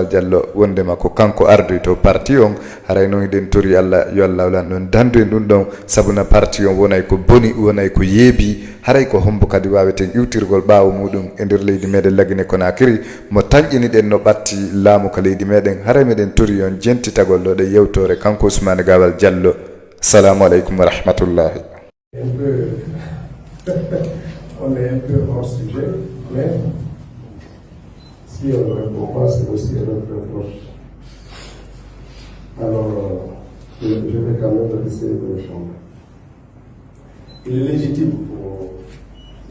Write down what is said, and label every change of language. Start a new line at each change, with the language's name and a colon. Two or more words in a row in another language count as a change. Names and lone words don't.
Fula: Diallo wondema ko kanko ardoy to parti on haray noon eɗen tori Allah yo Allah walan ɗon dandu en ɗum ɗon sabuna parti on wonay ko boni wonay ko yeebi haray ko hombo kadi waweten iwtirgol ɓaawo muɗum e nder leydi meɗen Laguine Conakry mo tañƴini ɗen no ɓatti laamu ka leydi meɗen haray meɗen tori on jentitagol ɗo ɗe yewtore kanko Ousmane Gawal Diallo
Arabic: salamu aleykum wa rahmatullahi.
French: On est un peu hors sujet, mais si on ne répond pas, c'est aussi un reproche. Alors, je vais quand même essayer de répondre. Il est légitime pour M.